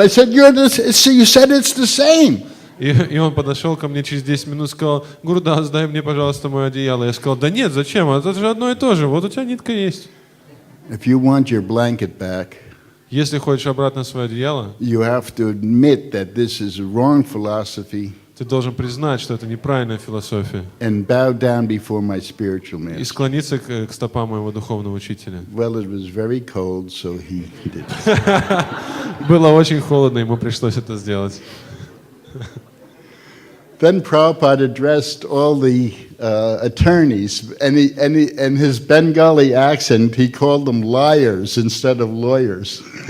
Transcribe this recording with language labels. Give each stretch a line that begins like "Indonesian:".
English: I said, you said it's the same.
Russian: И он подошел ко мне через 10 минут и сказал, Гурудас, дай мне, пожалуйста, мое одеяло. Я сказал, да нет, зачем? Это же одно и то же. Вот у тебя нитка есть.
English: If you want your blanket back,
Russian: Если хочешь обратно свое одеяло,
English: you have to admit that this is a wrong philosophy
Russian: ты должен признать, что это неправильная философия.
English: and bow down before my spiritual
Russian: И
English: master.
Russian: склониться к стопам моего духовного учителя.
English: Well, it was very cold, so he did it.
Russian: Было очень холодно, ему пришлось это сделать.
English: Then Prabhupada addressed all the attorneys, and in his Bengali accent, he called them liars instead of lawyers.